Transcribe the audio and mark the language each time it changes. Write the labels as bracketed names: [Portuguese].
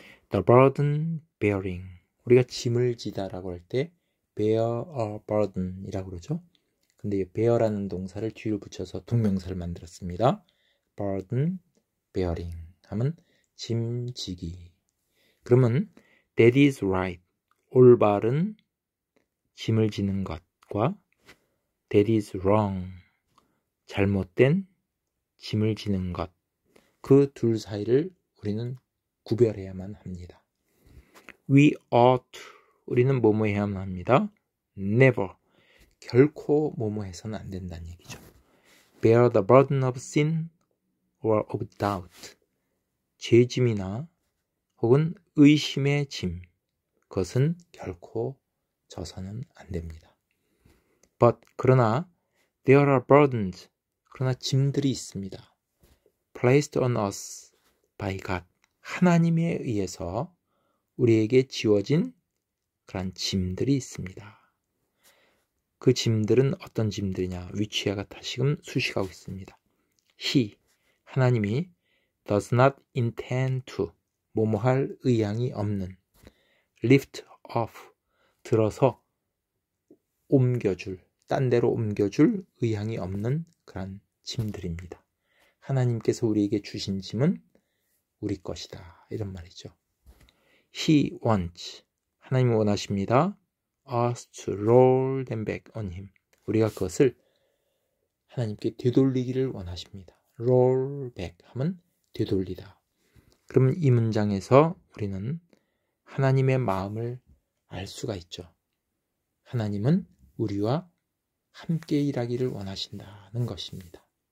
[English] The burden bearing. [Korean] 우리가 짐을 지다라고 할 때 [English] bear a burden [Korean] 이라고 그러죠. 근데 이 bear라는 동사를 뒤로 붙여서 동명사를 만들었습니다. [English] burden bearing [Korean] 하면 짐지기. 그러면 [English] that is right. [Korean] 올바른 짐을 지는 것과 [English] that is wrong. [Korean] 잘못된 짐을 지는 것. 그 둘 사이를 우리는 구별해야만 합니다. [English] We ought to. [Korean] 우리는 뭐뭐 해야만 합니다. [English] Never. [Korean] 결코 뭐뭐 해서는 안 된다는 얘기죠. [English] Bear the burden of sin or of doubt. [Korean] 죄짐이나 혹은 의심의 짐. 그것은 결코 져서는 안 됩니다. [English] But [Korean] 그러나 [English] there are burdens. [Korean] 그러나 짐들이 있습니다. [English] Placed on us by God. [Korean] 하나님에 의해서 우리에게 지워진 그런 짐들이 있습니다. 그 짐들은 어떤 짐들이냐? 위치하가 다시금 수식하고 있습니다. [English] He, [Korean] 하나님이 [English] does not intend to, [Korean] 뭐뭐할 의향이 없는 [English] lift off, [Korean] 들어서 옮겨줄, 딴 데로 옮겨줄 의향이 없는 그런 짐들입니다. 하나님께서 우리에게 주신 짐은 우리 것이다. 이런 말이죠. [English] He wants. [Korean] 하나님이 원하십니다. [English] us to roll them back on him. [Korean] 우리가 그것을 하나님께 되돌리기를 원하십니다. [English] roll back [Korean] 하면 되돌리다. 그러면 이 문장에서 우리는 하나님의 마음을 알 수가 있죠. 하나님은 우리와 함께 일하기를 원하신다는 것입니다.